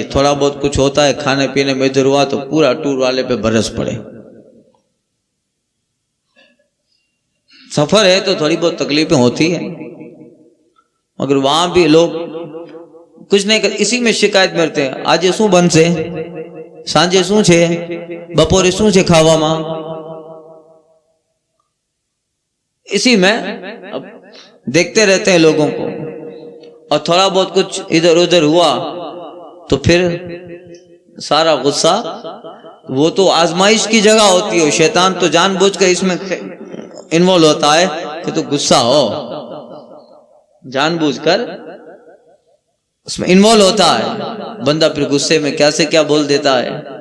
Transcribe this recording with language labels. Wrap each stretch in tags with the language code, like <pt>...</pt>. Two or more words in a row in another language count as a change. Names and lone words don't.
<ur>تھوڑا بہت کچھ ہوتا ہے کھانے پینے میں ادھر ہوا تو پورا ٹور والے پہ برس پڑے. سفر ہے تو تھوڑی بہت تکلیفیں ہوتی ہیں، مگر وہاں بھی لوگ کچھ نہیں کر, اسی میں شکایت کرتے ہیں, آج</ur> <gu>શું બનશે, સાંજે શું છે, બપોરે શું છે ખાવામાં,</gu> <ur>اسی میں اب دیکھتے رہتے ہیں لوگوں کو, اور تھوڑا بہت کچھ ادھر ادھر ہوا تو پھر سارا غصہ, وہ تو آزمائش کی جگہ ہوتی ہے, شیطان تو جان بوجھ کر اس میں انوالو ہوتا ہے کہ تو غصہ ہو, جان بوجھ کر اس میں انوالو ہوتا ہے بندہ, پھر غصے میں کیا سے کیا بول دیتا ہے.</ur>